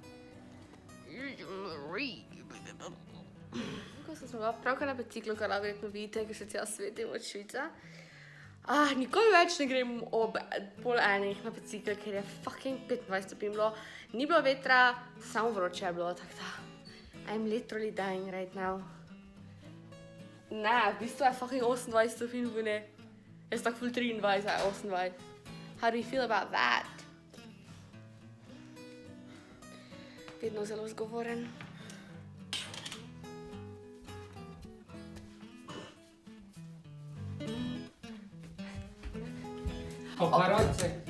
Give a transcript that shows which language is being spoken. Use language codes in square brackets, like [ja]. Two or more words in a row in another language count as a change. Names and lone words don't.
[sl] Ko sem bila pravkar na biciklu, kar verjetno vidite, ker še cel svet je od Švice. Nikoli več ne grem ob pol enih na bicikl, ker je fucking 25 stopinj bilo. Ni bilo vetra, samo vroče je bilo, tako da. [en] I'm literally dying right now. [sl] Ne, v bistvu je fucking 28 stopinj vune. Jaz tako full 23, 28. [en] How do you feel about that? [sl] Vedno zelo zgovoren. Paparazzi.